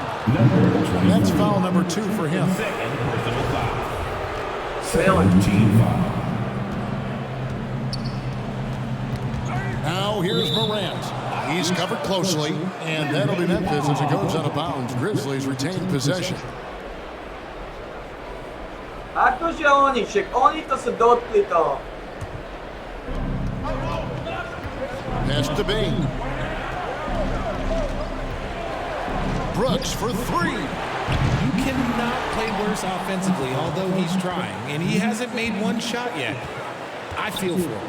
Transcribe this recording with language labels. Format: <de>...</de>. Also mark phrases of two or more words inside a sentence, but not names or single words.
<en>That's foul number 2 for him. Second personal foul. Team foul. Now here's Morant. He's covered closely, and that'll be Memphis as it goes out of bounds. Grizzlies retain possession.</en> <sk>Akože oni to se dotkli toho.</sk> <en>Pass to Bain. Brooks for 3. You cannot play worse offensively, although he's trying, and he hasn't made one shot yet. I feel for him.</en>